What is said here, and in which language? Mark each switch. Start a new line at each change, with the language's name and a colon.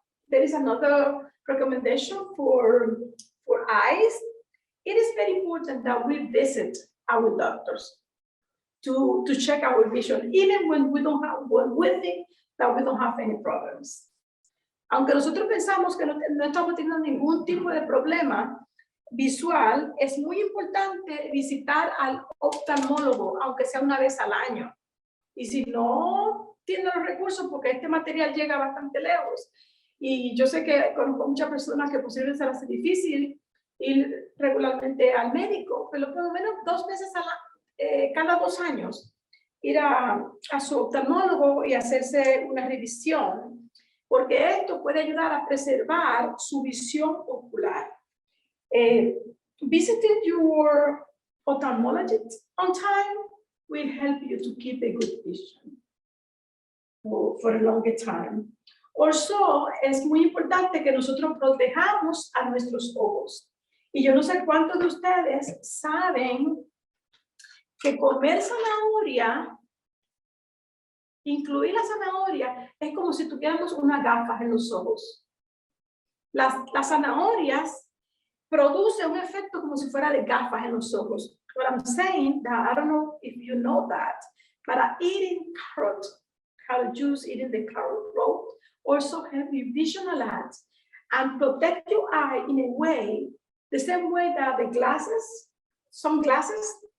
English: There is another recommendation for eyes. It is very important that we visit our doctors to check our vision, even when we think that we don't have any problems.
Spanish: Aunque nosotros pensamos que no estamos teniendo ningún tipo de problema visual, es muy importante visitar al oftalmólogo, aunque sea una vez al año. Y si no tiene los recursos, porque este material llega bastante lejos, y yo sé que conozco muchas personas que posiblemente se les hace difícil ir regularmente al médico, pero por lo menos 2 veces cada 2 años, ir a su oftalmólogo y hacerse una revisión, porque esto puede ayudar a preservar su visión ocular.
English: Visiting your ophthalmologist on time will help you to keep a good vision for a longer time. Also,
Spanish: es muy importante que nosotros protejamos a nuestros ojos. Y yo no sé cuántos de ustedes saben que comer zanahoria, incluir la zanahoria, es como si tuviéramos unas gafas en los ojos. Las zanahorias producen un efecto como si fuera de gafas en los ojos.
English: What I'm saying, that I don't know if you know that, but eating carrot juice, eating the carrot root, also help you visualize and protect your eye in a way, the same way that some glasses